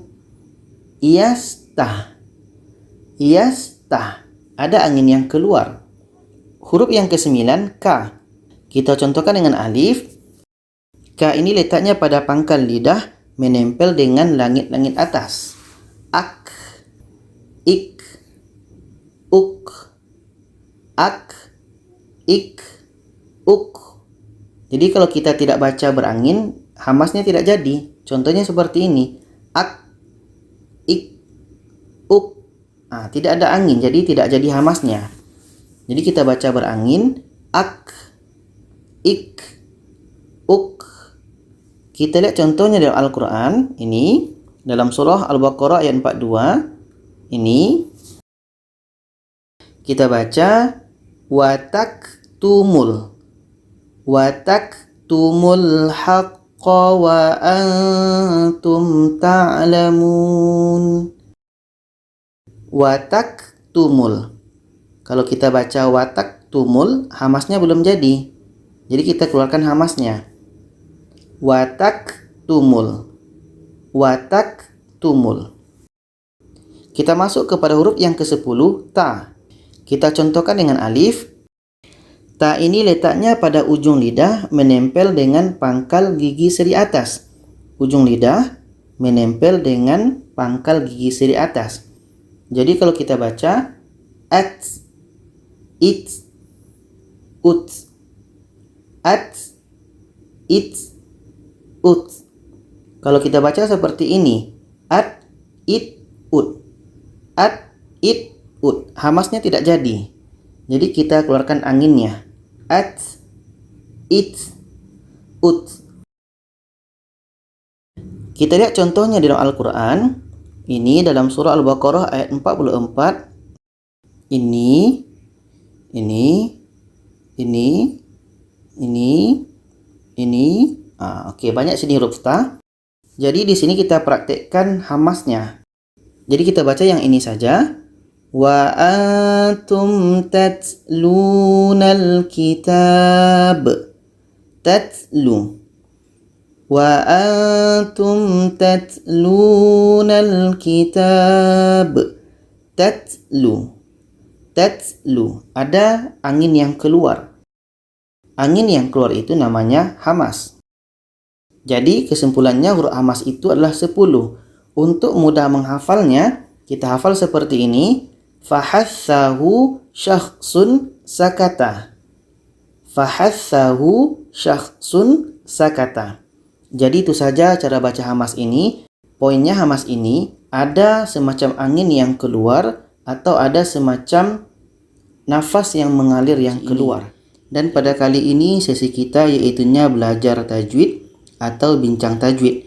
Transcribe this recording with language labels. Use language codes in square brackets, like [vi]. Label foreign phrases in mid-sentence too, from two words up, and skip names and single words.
[id] Yastah. Ada angin yang keluar. Huruf yang ke-9, ka. Kita contohkan dengan alif. Ka ini letaknya pada pangkal lidah menempel dengan langit-langit atas. Ak, ik, uk. Ak, ik, uk. Jadi kalau kita tidak baca berangin, hamasnya tidak jadi. Contohnya seperti ini. Ak, ik, uk. Tidak ada angin, jadi tidak jadi hamasnya. Jadi kita baca berangin, ak, ik, uk. Kita lihat contohnya dalam Al-Quran. Ini dalam surah Al-Baqarah ayat 42. Ini kita baca [ar] وتكتموا الحق وأنتم تعلمون. [id] Wataktumul. Kalau kita baca wataktumul, hamasnya belum jadi. Jadi kita keluarkan hamasnya. Wataktumul. Kita masuk kepada huruf yang ke-10, ta. Kita contohkan dengan alif. Ta ini letaknya pada ujung lidah menempel dengan pangkal gigi seri atas. Ujung lidah menempel dengan pangkal gigi seri atas. Jadi kalau kita baca at, it, ut. At, it, ut. Kalau kita baca seperti ini, at, it, ut. At, it, ut. Hamasnya tidak jadi. Jadi kita keluarkan anginnya. At, it, ut. Kita lihat contohnya di dalam Al-Quran. Ini dalam surah Al-Baqarah ayat 44. Ini. Oke, banyak sini huruf ta. Jadi di sini kita praktekkan hamasnya. Jadi kita baca yang ini saja. [ar] وأنتم تتلون الكتاب. [id] Tatlu. [ar] وأنتم تتلون الكتاب. [id] Tatlu. Ada angin yang keluar. Angin yang keluar itu namanya hamas. Jadi kesimpulannya huruf hamas itu adalah 10. Untuk mudah menghafalnya, kita hafal seperti ini. [ar] فحثه شخص سكت. فحثه شخص سكت. [id] Jadi itu saja cara baca hamas ini. Poinnya hamas ini ada semacam angin yang keluar atau ada semacam nafas yang mengalir yang keluar. Dan pada kali ini sesi kita yaitunya belajar tajwid atau bincang tajwid.